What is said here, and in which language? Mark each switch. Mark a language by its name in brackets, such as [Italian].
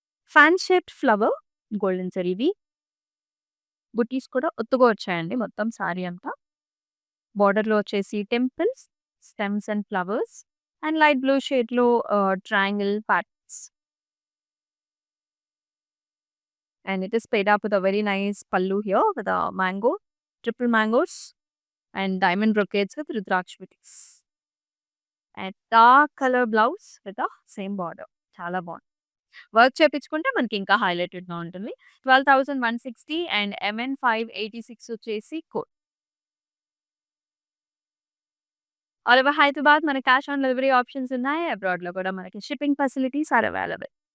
[Telugu] Fan shaped flower golden జరీవి. బుటీస్ కూడా ఒత్తుగా వచ్చాయండి మొత్తం సారీ అంతా. బోర్డర్‌లో వచ్చేసి temples, stems and flowers and light blue షేడ్‌లో triangle patterns. [English] And it is paid up with a very nice pallu here with a mango, triple mangoes and diamond brocades with Rudraksh booties. And dark color blouse with the same border. [Telugu] చాలా బాగుంది. Work చేపించుకుంటే మనకి ఇంకా హైలైటెడ్‌గా ఉంటుంది. 12,160 and MN 586 వచ్చేసి code. All over Hyderabad మన cash on delivery options ఉన్నాయి. అబ్రాడ్‌లో కూడా మనకి షిప్పింగ్ ఫెసిలిటీస్ ఆర్ అవైలబుల్.